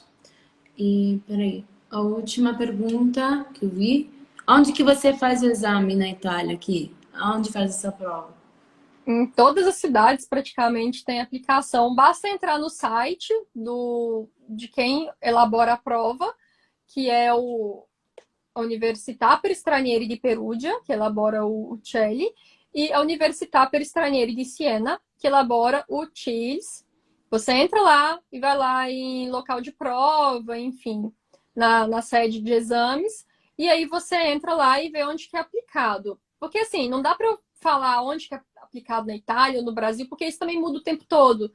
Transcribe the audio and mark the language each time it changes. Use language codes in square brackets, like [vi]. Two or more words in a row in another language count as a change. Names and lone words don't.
[pt] E peraí, a última pergunta que eu vi. Onde que você faz o exame na Itália aqui? Onde faz essa prova? Em todas as cidades praticamente tem aplicação. Basta entrar no site de quem elabora a prova, que é a Università per Stranieri di Perugia, que elabora o CELI, e a Università per Stranieri di Siena, que elabora o CILS. Você entra lá e vai lá em local de prova, enfim, na sede de exames, e aí você entra lá e vê onde que é aplicado. Porque assim, não dá para eu falar onde que é aplicado na Itália ou no Brasil, porque isso também muda o tempo todo.